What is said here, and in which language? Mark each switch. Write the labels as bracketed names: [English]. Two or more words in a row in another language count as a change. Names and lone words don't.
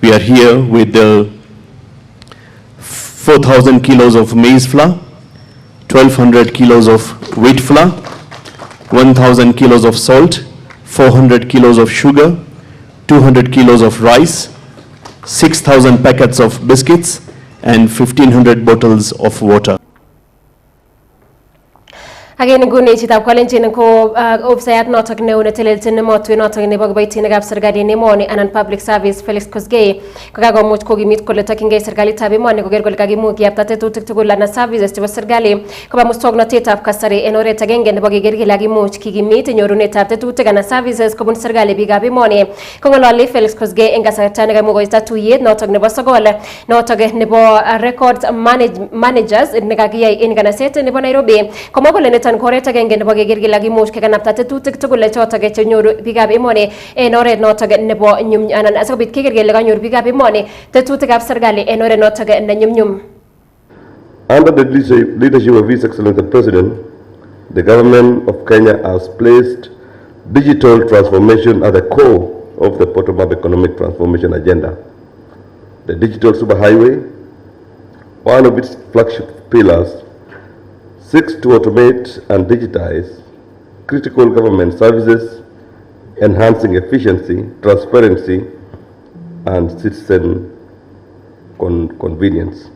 [English] We are here with the 4,000 kilos of maize flour, 1,200 kilos of wheat flour, 1,000 kilos of salt, 400 kilos of sugar, 200 kilos of rice, 6,000 packets of biscuits, and 1,500 bottles of water. Again, [Kalenjin] gune chitap kwalentin ko ofsayat notok ne unateleltin ne motwe notok ne bagbaytin gab sergali ne moni anan [English] public service [Kalenjin] Felix Kosgei kaga moch ko gimit ko letakin gay sergali tabi moni ko gergol kagi mu ki aptate tutik tugul lana services tiba sergali ko ba mustogna tetap kasare enore tagenge ne bagi gergi lagi moch ki gimit nyoru ne tapte tutik ana services ko bun sergali bigabi moni ko ngolali Felix Kosgei enga satana ga mu go statu yet notok ne basagol notok ne bo [English] records managers [Kalenjin] ne gagi ay ingana set ne bo Nairobi ko mo ko le koreta gengen boge gergi lagi mosh ke kanapta tutik tugul chota ge chenyoru bigabe mone enore notaga nebo nyum anan asabit ke gergi laga nyoru bigabe mone tutik ab sergali enore notaga na nyum. [English] Under the leadership of His Excellency the President, the government of Kenya has placed digital transformation at the core of the bottom-up economic transformation agenda. The digital superhighway, one of its flagship pillars, seeks to automate and digitize critical government services, enhancing efficiency, transparency, and citizen convenience.